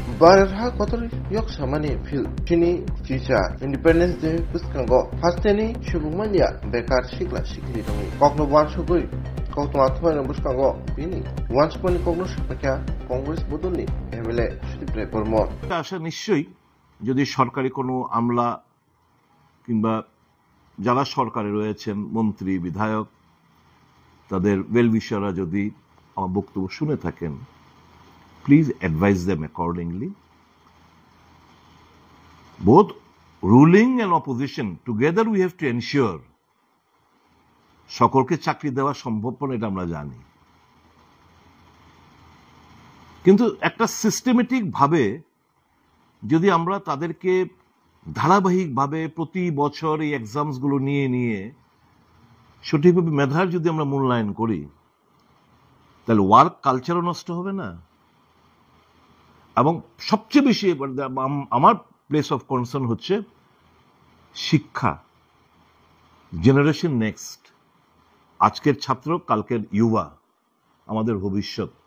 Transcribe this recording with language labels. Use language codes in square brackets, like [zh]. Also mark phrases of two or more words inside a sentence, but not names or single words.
[trp] Barha kotor yok samani fil kini future Independence Day puskango hasteni shubumanya bekar sikla sikli dongi kokno wan sugui kokno athwai no puskango bini once poni kokno shapakya Congress bodoni MLA Sudipre Pormon [bn] আশা নিশ্চয়ই যদি সরকারি কোনো আমলা কিংবা যারা সরকারে রয়েছেন মন্ত্রী বিধায়ক তাদের [en] well-wishers [bn] যদি আমার বক্তব্য শুনে থাকেন [en] please advise them accordingly. Both ruling and opposition together we have to ensure [bn] সকলকে চাকরি দেওয়া সম্ভব না এটা আমরা জানি কিন্তু একটা সিস্টেমেটিক ভাবে যদি আমরা তাদেরকে ধারাবাহিকভাবে প্রতি বছর এই এক্সামস গুলো নিয়ে সঠিকভাবে মেধার যদি আমরা মূল্যায়ন করি তাহলে [en] work culture [bn] নষ্ট হবে না এবং সবচেয়ে বেশি আমার [en] place of concern [bn] হচ্ছে শিক্ষা [en] generation next [bn] আজকের ছাত্র কালকের ইউবা আমাদের ভবিষ্যৎ